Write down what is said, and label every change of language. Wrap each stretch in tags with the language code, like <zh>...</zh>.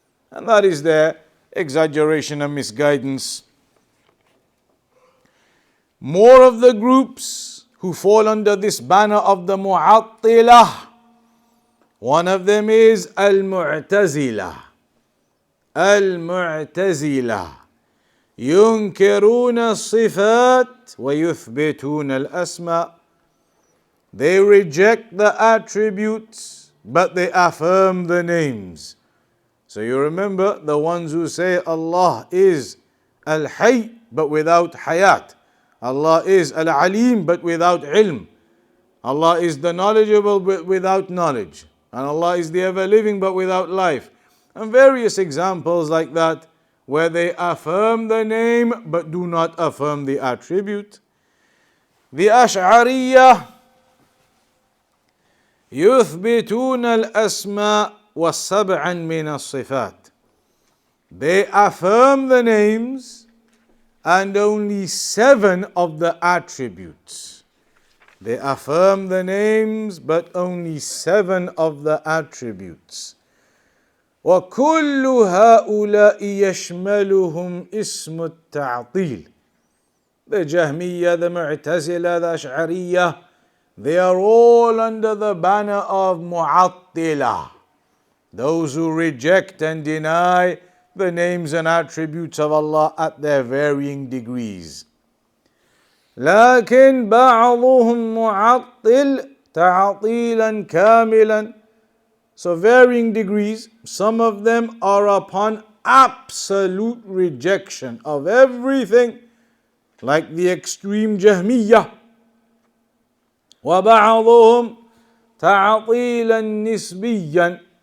<en>And that is their exaggeration and misguidance. More of the groups who fall under this banner of the Mu'attilah, one of them is Al-Mu'tazilah.</en> <ar>Al-Mu'tazilah ينكرون الصفات ويثبتون الأسماء.</ar> <en>They reject the attributes, but they affirm the names. So you remember the ones who say Allah is Al-Hayy but without Hayat. Allah is Al-Alim but without Ilm. Allah is the knowledgeable but without knowledge. And Allah is the ever-living but without life. And various examples like that where they affirm the name but do not affirm the attribute.</en> <ar>The Ash'ariyyah يثبتون الأسماء وسبعا من الصفات.</ar> <en>They affirm the names and only 7 of the attributes. They affirm the names but only 7 of the attributes.</en> <ar>وَكُلُّ هَؤُلَاءِ يَشْمَلُهُمْ اسْمُ التَّعْطِيلِ.</ar> <en>The Jahmiyyah, the Mu'tazilah, the Ash'ariyyah, they are all under the banner of Mu'attilah. Those who reject and deny the names and attributes of Allah at their varying degrees.</en> <ar>لكن بعضهم معطل تعطيلا كاملا.</ar> <en>So varying degrees, some of them are upon absolute rejection of everything, like the extreme Jahmiyyah.</en> <ar>وبعضهم تعطيلا نسبيا.</ar>